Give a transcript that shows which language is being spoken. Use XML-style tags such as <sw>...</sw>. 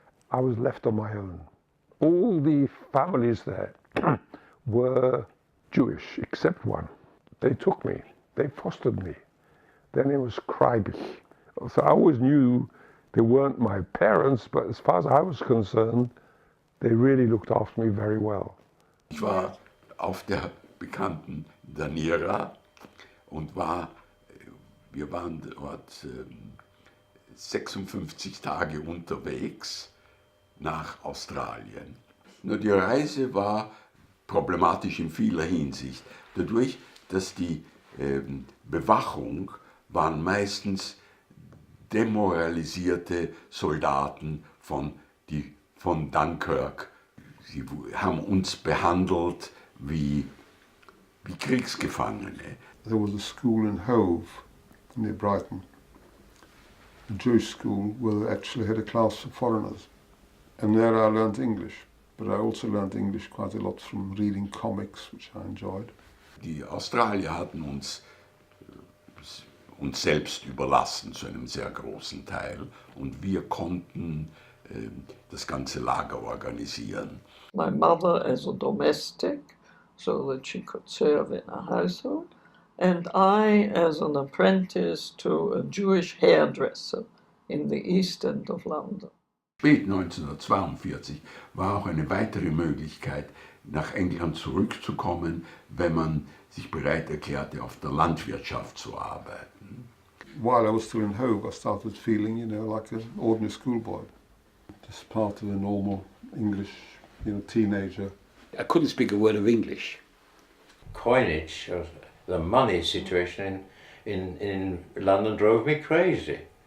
<en>I was left on my own. All the families there were Jewish, except one. They took me, they fostered me. Their name was Kreibich. So I always knew they weren't my parents, but as far as I was concerned, they really looked after me very well.</en> <de>Ich war auf der bekannten Daniera und wir waren dort 56 Tage unterwegs nach Australien. Nur die Reise war problematisch in vieler Hinsicht. Dadurch, dass die Bewachung waren meistens demoralisierte Soldaten von Dunkirk. Sie haben uns behandelt wie Kriegsgefangene.</de> <en>There was a school in Hove, near Brighton, a Jewish school where they actually had a class for foreigners. And there I learned English, but I also learned English quite a lot from reading comics, which I enjoyed.</en> <de>Die Australier hatten uns selbst überlassen zu einem sehr großen Teil und wir konnten das ganze Lager organisieren.</de> <en>My mother as a domestic, so that she could serve in a household, and I as an apprentice to a Jewish hairdresser in the East End of London.</en> <de>Spät 1942 war auch eine weitere Möglichkeit, nach England zurückzukommen, wenn man sich bereit erklärte, auf der Landwirtschaft zu arbeiten.</de> <en>While I was still in Hove, I started feeling, like an ordinary schoolboy. Just part of the normal English, teenager. I couldn't speak a word of English. Coinage, the money situation in London drove me crazy.</en>